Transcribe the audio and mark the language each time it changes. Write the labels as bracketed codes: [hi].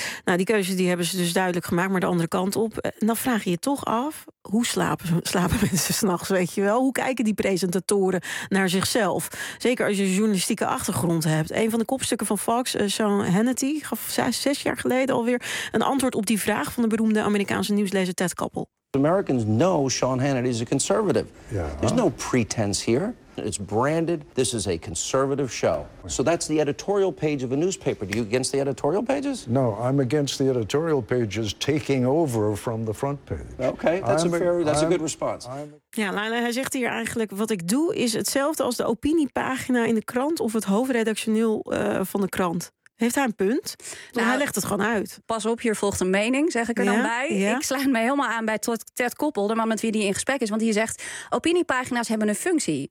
[nl] Nou, die keuze die hebben ze dus duidelijk gemaakt, maar de andere kant op. En dan vraag je je toch af, hoe slapen mensen 's nachts, weet je wel? Hoe kijken die presentatoren naar zichzelf? Zeker als je journalistieke achtergrond hebt. Een van de kopstukken van Fox, Sean Hannity, gaf 6 jaar geleden alweer een antwoord op die vraag van de beroemde Amerikaanse nieuwslezer Ted Koppel. [en] Americans know Sean Hannity is a conservative. Yeah. There's no pretense here. It's branded. This is a conservative show. So that's the editorial page of a newspaper. Are you against the editorial pages? No, I'm against the editorial pages taking over from the front page. Okay, that's a good response. [nl] Ja, Leila, hij zegt hier eigenlijk, wat ik doe is hetzelfde als de opiniepagina in de krant of het hoofdredactioneel van de krant. Heeft hij een punt? Nou, hij legt het gewoon uit. Pas op, hier volgt een mening, zeg ik er dan bij. Ja. Ik sluit me helemaal aan bij Ted Koppel, de man met wie die in gesprek is. Want die zegt, opiniepagina's hebben een functie.